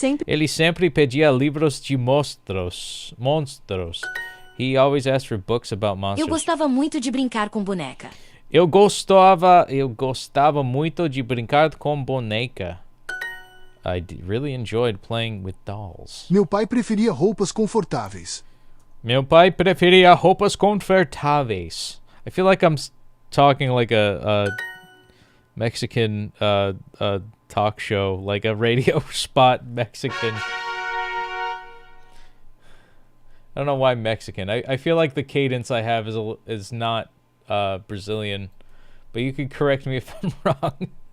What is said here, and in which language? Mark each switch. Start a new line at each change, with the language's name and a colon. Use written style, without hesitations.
Portuguese: Ele sempre pedia livros de monstros.
English: He always asked for books about monsters.
Portuguese: Eu gostava muito de brincar com boneca. Eu gostava muito de brincar com boneca.
English: I really enjoyed playing with dolls.
Portuguese: Meu pai preferia roupas confortáveis. Meu pai preferia roupas confortáveis.
English: I feel like I'm talking like a Mexican talk show, like a radio spot Mexican. I don't know why Mexican. I feel like the cadence I have is not Brazilian, but you could correct me if I'm wrong.